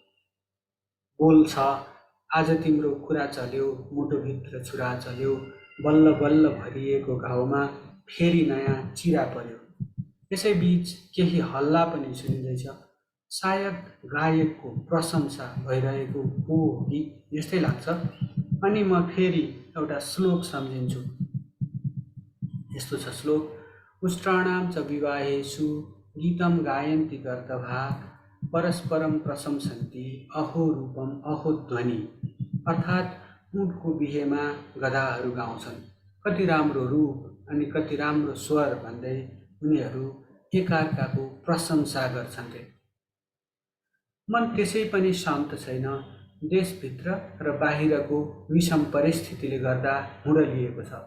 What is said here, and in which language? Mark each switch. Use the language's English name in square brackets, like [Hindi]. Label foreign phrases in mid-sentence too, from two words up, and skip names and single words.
[Nepali] बोल छ, आज तिम्रो कुरा चल्यो, मुटुभित्र छुरा चल्यो, बल्ल बल्ल भरिएको घाउमा फेरि नयाँ चिरा पर्यो। यसै बीच केही हल्ला पनि सुनिँदैछ। सायद गायकको प्रशंसा भइरहेको हो कि यस्तै लाग्छ। अनि म फेरि एउटा श्लोक सम्झिन्छु। यस्तो छ श्लोक: [Sanskrit] उष्ट्राणां च विवाहेषु गीतं गायन्ति गर्दभा परस्परम प्रशंसन्ति अहो रूपम अहो ध्वनि। [Nepali] अर्थात् ऊँटको बिहेमा गधाहरू गाउँछन्, कति राम्रो रूप अनि कति राम्रो स्वर भन्दै उनीहरू एकार्काको प्रशंसा गर्छन् रे। मन त्यसै पनि शान्त छैन। देशभित्र र बाहिरको विषम परिस्थितिले गर्दा हुँडलिएको छ।